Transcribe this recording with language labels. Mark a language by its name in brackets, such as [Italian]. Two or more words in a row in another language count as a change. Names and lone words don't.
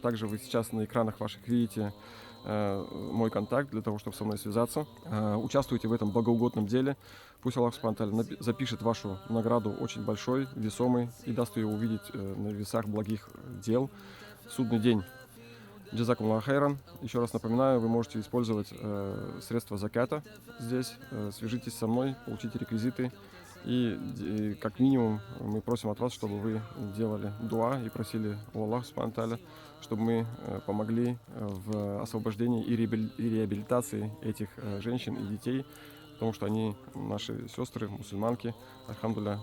[Russian] Также вы сейчас на экранах ваших видите мой контакт для того, чтобы со мной связаться. Участвуйте в этом богоугодном деле. Пусть Аллах [Arabic] سبحانه وتعالى [Russian] запишет вашу награду очень большой, весомой, и даст ее увидеть на весах благих дел в судный день. [Arabic] جزاكم الله خيرا. [Russian] Еще раз напоминаю, вы можете использовать средства заката здесь. Свяжитесь со мной, получите реквизиты. И как минимум мы просим от вас, чтобы вы делали дуа и просили у Аллаха [Arabic] سبحانه وتعالى, [Russian] чтобы мы помогли в освобождении и реабилитации этих женщин и детей, потому что они наши сестры, мусульманки, альхамдулилля.